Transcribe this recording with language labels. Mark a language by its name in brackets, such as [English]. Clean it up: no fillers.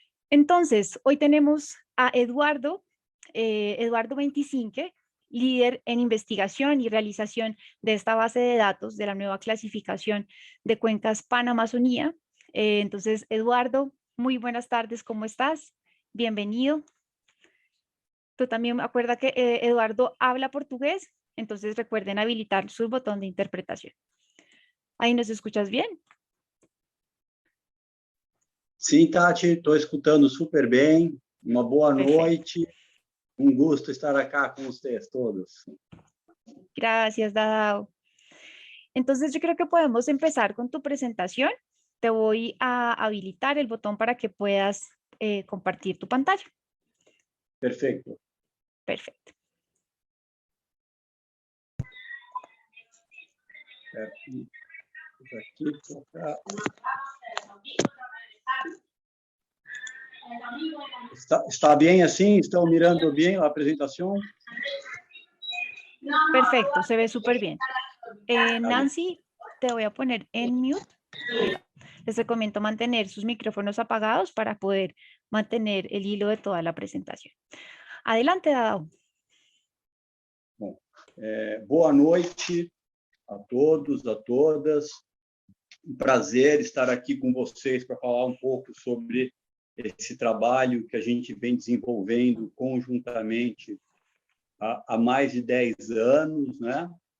[Spanish] Entonces, hoy tenemos a Eduardo 25, líder en investigación y realización de esta base de datos de la nueva clasificación de cuencas Panamazonía. Entonces, Eduardo, muy buenas tardes, ¿cómo estás? Bienvenido. Tú también acuerda que Eduardo habla portugués, entonces recuerden habilitar su botón de interpretación. ¿Ahí nos escuchas bien? [Portuguese] Sim, Tati, estou escutando super bem. Uma boa [Spanish] Perfecto. [Portuguese] noite. Um gosto estar acá com vocês todos. [Spanish] Gracias, Dadao. Entonces yo creo que podemos empezar con tu presentación. Te voy a habilitar el botón para que puedas compartir tu pantalla. [Portuguese] Perfeito. [Spanish] Perfecto. [Portuguese] Aqui, cá. Está bem assim? Estão mirando bem a apresentação? [Spanish] Perfecto, se ve súper bien. Nancy, te voy a poner en mute. Les recomiendo mantener sus micrófonos apagados para poder mantener el hilo de toda la presentación. Adelante, Dadao. [Portuguese] Bom, boa noite a todos, a todas. Um prazer estar aqui com vocês para falar um pouco sobre esse trabalho que a gente vem desenvolvendo conjuntamente há mais de 10 anos, né?